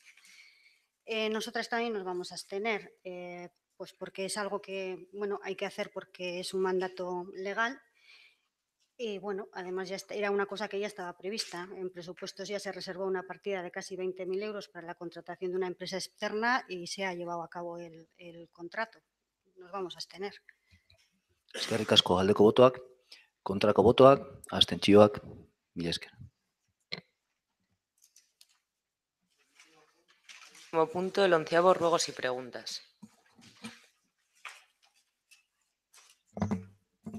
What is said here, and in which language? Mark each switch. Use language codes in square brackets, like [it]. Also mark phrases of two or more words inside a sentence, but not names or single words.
[es] Nosotras también nos vamos a abstener, pues porque es algo que hay que hacer porque es un mandato legal. Y bueno, además ya era una cosa que ya estaba prevista. En presupuestos ya se reservó una partida de casi 20.000 euros para la contratación de una empresa externa y se ha llevado a cabo el contrato. Nos vamos a abstener. [eu] Eskerrik asko, aldeko botoak, kontrako botoak, abstentzioak, mila esker. [es] Como punto, el 11º, ruegos y preguntas.